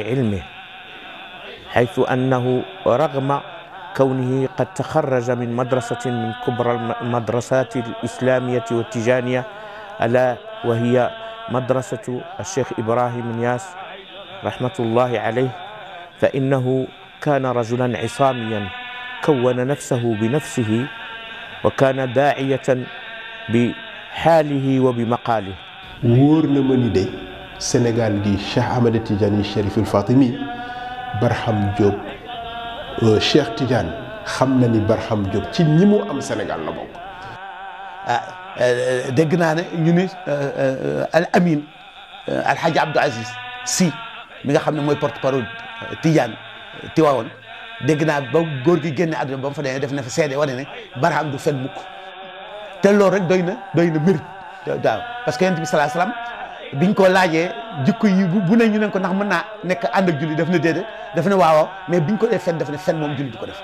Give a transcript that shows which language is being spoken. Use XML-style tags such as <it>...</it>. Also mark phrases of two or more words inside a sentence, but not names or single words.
<ar>علمه، حيث أنه رغم كونه قد تخرج من مدرسة من كبرى المدرسات الإسلامية والتيجانية ألا وهي مدرسة الشيخ إبراهيم نياس رحمة الله عليه، فإنه كان رجلا عصاميا كون نفسه بنفسه وكان داعية بحاله وبمقاله.</ar> <wo>wóor na ma ni de Sénégal gi Cheikh Ahmed Tidiane Chérif El Fatimi Barham Diop Cheikh Tidiane xam na ni Barham Diop ci ñi mu am Sénégal la bokk. dégg naa ne ñu ni Al Amin Alhaji Abdou Aziz Sy mi nga xam ne mooy porte-parole Tidiane Tiwaawoon dégg naa ba góor gi génne àdduna ba mu fa demee def na fa seede wane ne Barham du fen mukk te loolu rek doy na mérite daaw</wo> <fr>parce que</fr> <wo>yonent bi salaa salaam biñ ko laajee jikko yi bu ne ñu ne ko ndax mën naa nekk ànd ak julli daf na déedéet daf ne waaw mais biñ ko def fen daf ne fen moom julli du ko def.</wo>